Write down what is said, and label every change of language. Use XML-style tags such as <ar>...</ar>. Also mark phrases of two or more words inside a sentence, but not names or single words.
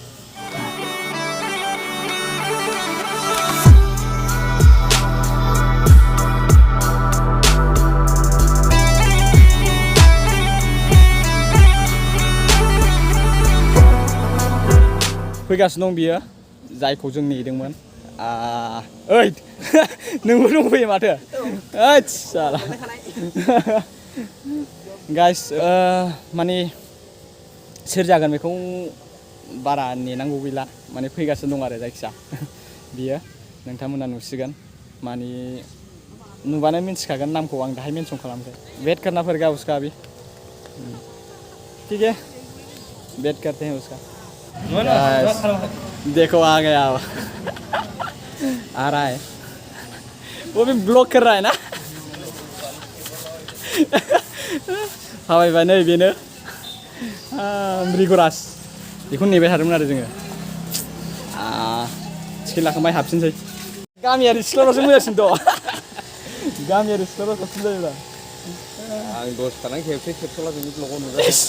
<brx>फैगासिनो दं बियो जायखौ जों नेदोंमोन ओइ नोंबो दंफैयो माथो आच्छा गाइस माने सोर जागोन बेखौ बारा नेनांगौ गैला माने फैगासिनो दं आरो जायखिया बियो नोंथांमोना नुसिगोन माने नुबानो मिन्थिखागोन नामखौ आं दाहाय मेनसन खालामसै</brx> <hi>वेट करना पड़ेगा उसका अभी ठीक है वेट करते हैं उसका देखो आ गया आ रहा है वो भी ब्लॉक कर रहा है ना</hi> <brx>हावाय नै बेनो मृगराज बेखौ नेबाय थादोंमोन आरो जोङो टिकेट लाखांबाय हाबफिनसै गामियारि सिख्लाफ्रासो मोजांसिन थ' गामियारि सिख्लाफ्रा साबसिन जायोब्ला आं दस थानाय खेबस'ला जोंनि ब्लगाव नुबाय</brx>